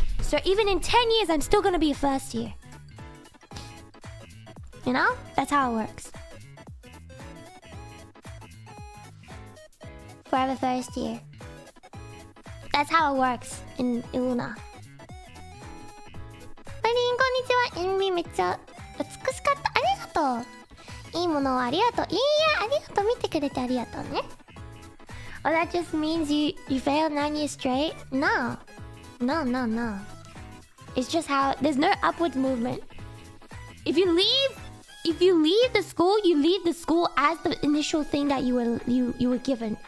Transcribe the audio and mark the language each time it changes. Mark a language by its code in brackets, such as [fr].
[en] So even in 10 years, I'm still gonna be a first year. You know? That's how it works. Forever first year. That's how it works in ILUNA. [ja] マリン、こんにちは。エンビめっちゃ美しかった。ありがとう。いいものをありがとう。いいや、ありがとう。見てくれてありがとうね。 [en] Oh, that just means you failed 9 years straight? No. No, no, no. It's just how... There's no upwards movement. If you leave the school, you leave the school as the initial thing that you were given.